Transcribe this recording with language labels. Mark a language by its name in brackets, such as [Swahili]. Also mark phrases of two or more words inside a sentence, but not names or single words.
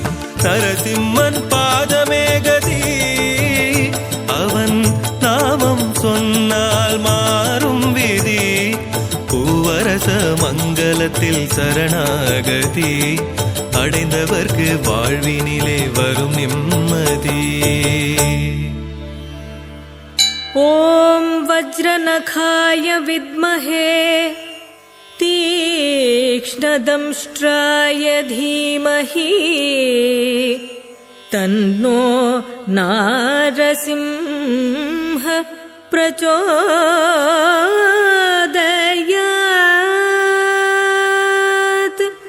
[Tamil] நரசிம்மன் பாதமே கதி அவன் நாமம் சொன்னால் மாறும் விதி பூவரச மங்களத்தில் சரணாகதி அடைந்தவர்க்கு வாழ்வினிலே வரும் நிம்மதி. [Sanskrit] ॐ वज्रनखाय विद्महे तीक्ष्णदंष्ट्राय धीमहि तन्नो नारसिंह प्रचोदयात्.